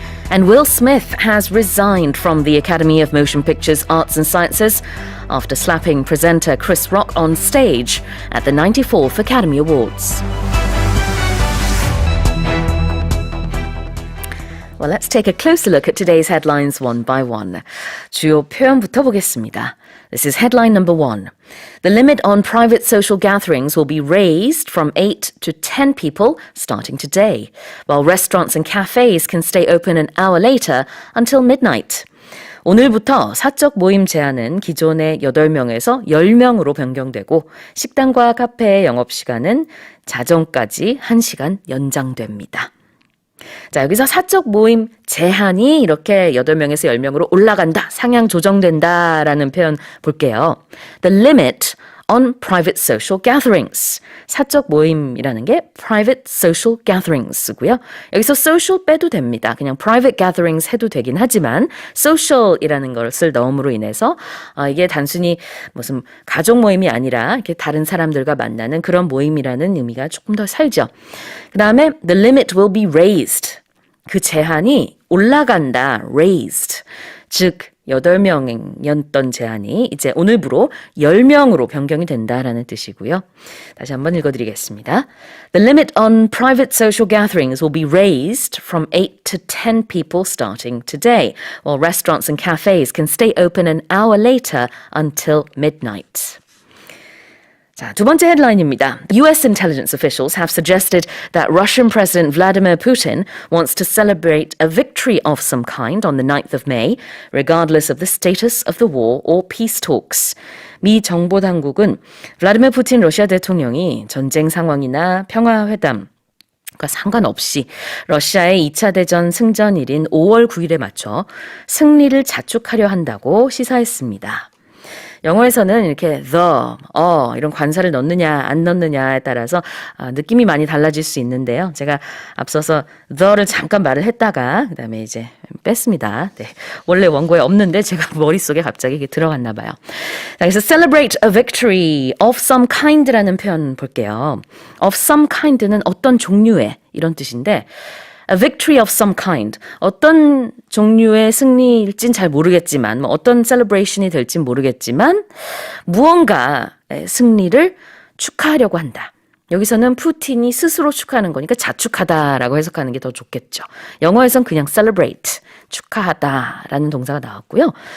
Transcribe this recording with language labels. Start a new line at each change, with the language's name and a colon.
English: And Will Smith has resigned from the Academy of Motion Pictures Arts and Sciences after slapping presenter Chris Rock on stage at the 94th Academy Awards. Well, let's take a closer look at today's headlines one by one.
Korean: 주요 표현부터 보겠습니다.
English: This is headline number 1. The limit on private social gatherings will be raised from 8 to 10 people starting today, while restaurants and cafes can stay open an hour later until midnight.
Korean: 오늘부터 사적 모임 제한은 기존의 8명에서 10명으로 변경되고 식당과 카페의 영업시간은 자정까지 1시간 연장됩니다. 자, 여기서 사적 모임 제한이 이렇게 8명에서 10명으로 올라간다, 상향 조정된다라는 표현 볼게요.
English: The limit on private social gatherings.
Korean: 사적 모임이라는 게
English: private social gatherings
Korean: 고요. 여기서 social 빼도 됩니다. 그냥
English: private gatherings
Korean: 해도 되긴 하지만 social이라는 것을 넣음으로 인해서 이게 단순히 무슨 가족 모임이 아니라 이렇게 다른 사람들과 만나는 그런 모임이라는 의미가 조금 더 살죠. 그 다음에
English: the limit will be raised.
Korean: 그 제한이 올라간다, raised. 즉 8명이었던 제한이 이제 오늘부로 10명으로 변경이 된다라는 뜻이고요. 다시 한번 읽어드리겠습니다.
English: The limit on private social gatherings will be raised from 8 to 10 people starting today, while restaurants and cafes can stay open an hour later until midnight.
Korean: 자, 두 번째 헤드라인입니다.
English: US intelligence officials have suggested that Russian President Vladimir Putin wants to celebrate a victory of some kind on the 9th of May, regardless of the status of the war or peace talks.
Korean: 미 정보당국은 블라디미르 푸틴 러시아 대통령이 전쟁 상황이나 평화회담 과 상관없이 러시아의 2차 대전 승전일인 5월 9일에 맞춰 승리를 자축하려 한다고 시사했습니다. 영어에서는 이렇게 이런 관사를 넣느냐 안 넣느냐에 따라서 느낌이 많이 달라질 수 있는데요. 제가 앞서서 the를 잠깐 말을 했다가 그다음에 이제 뺐습니다. 네. 원래 원고에 없는데 제가 머릿속에 갑자기 이게 들어갔나 봐요.
English: 그래서 celebrate a victory of some kind라는
Korean: 표현 볼게요.
English: of some kind는
Korean: 어떤 종류의 이런 뜻인데
English: A victory of some kind.
Korean: 어떤 종류의 승리일진 잘 모르겠지만, 어떤 celebration이 될진 모르겠지만, 무언가 승리를 축하하려고 한다. 여기서는 푸틴이 스스로 축하하는 거니까 자축하다라고 해석하는 게 더 좋겠죠. 영어에선 그냥 celebrate, 축하하다라는 동사가 나왔고요.